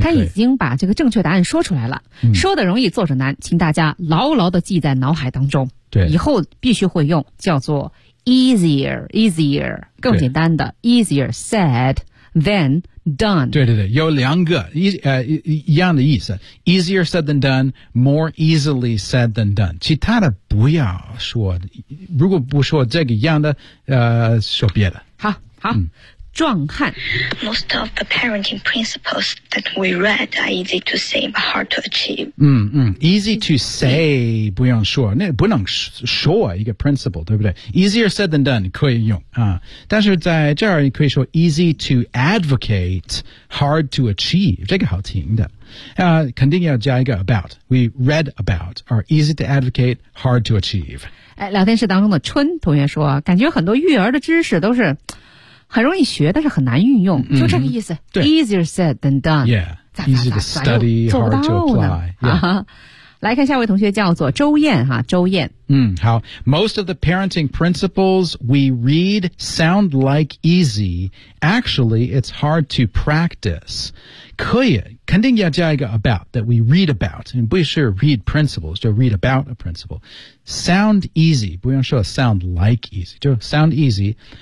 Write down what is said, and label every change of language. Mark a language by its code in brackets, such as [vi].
[zh] 他已经把这个正确答案说出来了、嗯。说的容易做着难请大家牢牢地记在脑海当中。对。以后必须会用叫做 easier, 更简单的 [en] easier said. Then done. [zh] 对对对，有两个一样的意思。 [en] Easier said than done, more easily said than done. [zh] 其他的不要说，如果不说这个一样的，说别的。好，壮汉。 [en] Most of the parenting principles that we read are easy to say but hard to achieve. [zh] 嗯嗯 ， [en] easy to say [zh] 不用说，那不能说一个 principle， 对不对 ？ [en] Easier said than done [zh] 可以用啊，但是在这儿你可以说 [en] easy to advocate, hard to achieve， [zh] 这个好听的。肯定要加一个 about. [en] We read about are easy to advocate, hard to achieve. [zh] 哎，聊天室当中的春同学说，感觉很多育儿的知识都是。很容易学，但是很难运用，就这个意思。嗯、对 [en] ，easier said than done。 Yeah， easy to study， hard to apply、yeah. [zh] 来看下位同学叫做周燕哈，周燕。嗯，好。 [en] Most of the parenting principles we read sound like easy. Actually, it's hard to practice. [zh] 可以，肯定要加一个 [en] about that we read about， [zh] 不是 [en] read principles， 就 read about a principle。 Sound easy， [zh] 不用说 [en] sound like easy， 就 sound easy。